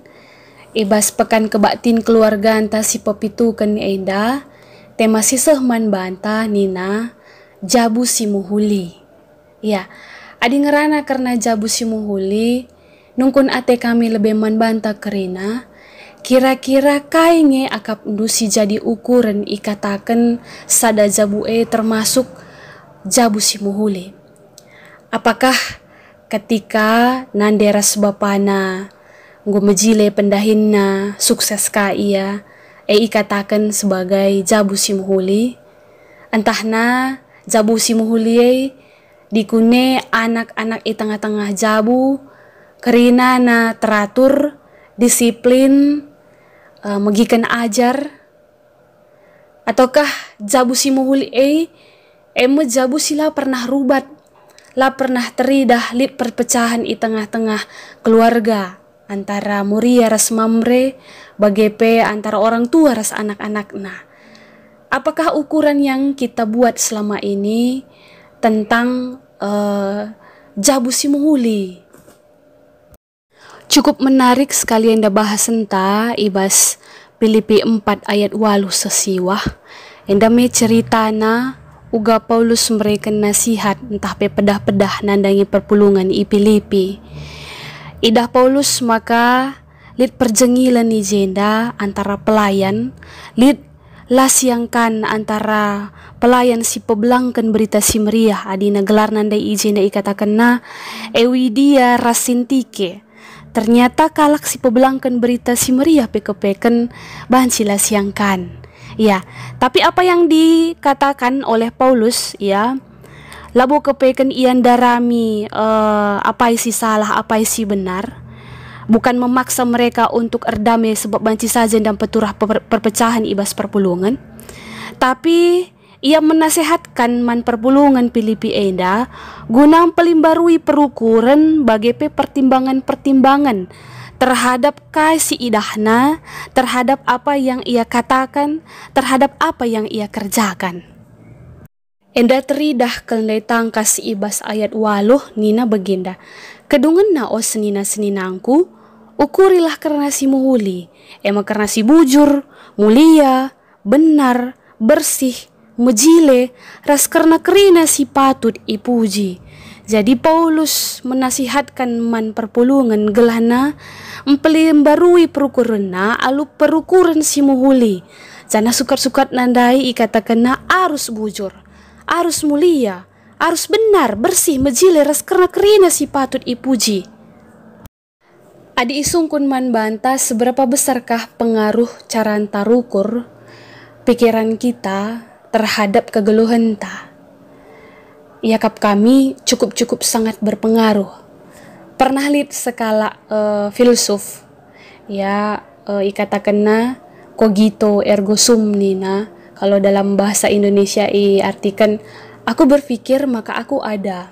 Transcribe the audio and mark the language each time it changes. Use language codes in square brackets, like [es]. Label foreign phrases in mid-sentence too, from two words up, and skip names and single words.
[btx] Ibas pekan kebaktin keluarga anta si pepitukan enda tema siseh man banta nina jabu si muhuli ya adi ngerana karena jabu si muhuli nungkun ate kami lebih man banta kerina kira-kira kainge akap ndusi jadi ukuran ikatakan sada jabu termasuk jabu si muhuli [id] apakah ketika [btx] nanderas bapana mejile pendahinna sukses ka ia ikatakan sebagai jabu si muhuli entahna jabu si muhuli dikune anak-anak i tengah-tengah jabu kerina na [id] teratur disiplin [btx] megikan ajar ataukah jabu si muhuli jabu sila pernah rubat la pernah teridah lip perpecahan i tengah-tengah keluarga antara muria ras mamre bagepe [id] antara orang tua [btx] ras anak-anak nah [id] apakah ukuran yang kita buat selama ini tentang jabu si [btx] muhuli cukup [id] menarik sekali [btx] enda bahas enta ibas Filipi 4 ayat 8 sesiwah enda me ceritana uga Paulus mereken nasihat entah pe pedah-pedah nandangi perpulungan i Filipi idah Paulus maka lid perjengilan ni jenda antara pelayan lid lasiangkan antara pelayan si pebelangkan berita si meriah adina gelar nandai ijenda ikatakan na Ewidia Rasintike ternyata kalak si pebelangkan berita si meriah pekepeken bahan si lasiangkan ya tapi [id] apa yang dikatakan [btx] oleh Paulus ya labo kepeken ian darami apa isi salah apa isi benar [id] bukan memaksa mereka untuk erdamai [btx] sebab banci saja dan peturah perpecahan ibas perpulungan tapi ia menasehatkan man perpulungan Filipi enda guna pelimbarui perukuran [id] bagi pertimbangan-pertimbangan terhadap kasih [btx] idahna [id] terhadap apa yang ia katakan terhadap apa yang ia kerjakan. [btx] Enda teridah kelai tangkas ibas ayat 8 nina baginda kedungan na o senina-seninangku ukurilah karena si muhuli karena si bujur [id] mulia benar bersih [btx] mejile ras karena kerina si patut ipuji Jadi Paulus menasihatkan man perpulungan gelana memperbarui perukuranna alu perukuran si muhuli. Jana sukat-sukat nandai ikatakanna arus bujur, arus mulia, arus benar, bersih, mejile ras karena kerina si patut ipuji. Adi isungkun man banta [id] seberapa besarkah pengaruh cara tarukur pikiran kita terhadap [btx] kegeluhan ta. [id] Yakap kami cukup sangat berpengaruh. Pernah lihat skala filsuf ya ikatakanna cogito ergo sum nina. Kalau dalam bahasa Indonesia artikan aku berpikir maka aku ada.